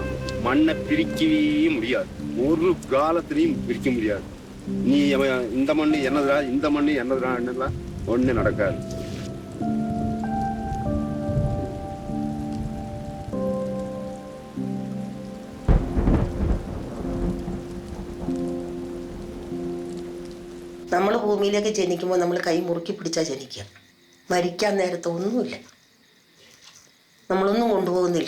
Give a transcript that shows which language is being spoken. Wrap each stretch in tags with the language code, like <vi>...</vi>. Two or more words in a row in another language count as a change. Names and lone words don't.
<ta>மண்ணை பிரிக்கவே முடியாது. ஒரு காலத்திலையும் பிரிக்க முடியாது. நீ இந்த மண் என்னதுடா, இந்த மண் என்னதுடான்னுலாம் ஒன்றும் நடக்காது.</ta> <ml>നമ്മൾ ഭൂമിയിലേക്ക് ജനിക്കുമ്പോൾ നമ്മൾ കൈ മുറുക്കി പിടിച്ചാൽ ജനിക്കുക. മരിക്കാൻ നേരത്തെ ഒന്നുമില്ല, നമ്മളൊന്നും കൊണ്ടുപോകുന്നില്ല.</ml>